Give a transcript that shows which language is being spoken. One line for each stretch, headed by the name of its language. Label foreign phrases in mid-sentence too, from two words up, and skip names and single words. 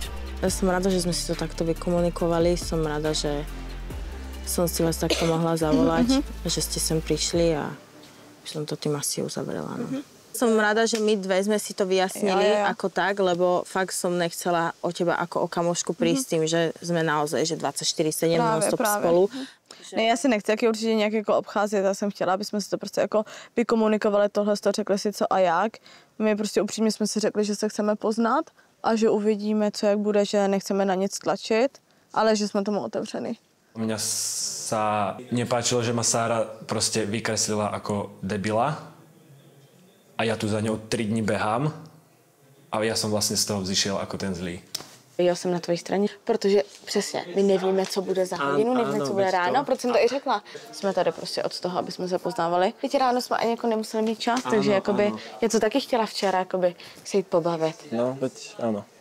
Slovak: Ja som rada, že sme si to takto vykomunikovali. Som rada, že som si vás takto mohla zavolať, že ste sem prišli a som to tým asi uzavrela. No. Som rada, že my dve sme si to vyjasnili ako tak, lebo fakt som nechcela o teba ako o kamošku prísť tým, že sme naozaj že 24/7 non-stop spolu.
Czech: Ne, já si nechci taky určitě nějak jako obcházet, já jsem chtěla, aby jsme si to prostě jako vykomunikovali tohle, řekli si co a jak. My prostě upřímně jsme si řekli, že se chceme poznat a že uvidíme, co jak bude, že nechceme na nic tlačit, ale že jsme tomu otevření.
Slovak: Mňa sa nepáčilo, že ma Sára proste vykreslila ako debila a ja tu za ňou 3 dní behám a ja som vlastne z toho vzýšiel ako ten zlý.
Czech: Já jsem na tvojí straně, protože přesně, my nevíme, co bude za hodinu, nevíme, co bude ráno, proč jsem to i řekla. Jsme tady prostě od toho, aby jsme se poznávali. Teď ráno jsme ani jako nemuseli mít čas, takže jakoby, já to taky chtěla včera, jakoby se jít pobavit.
Slovak: No, veď áno.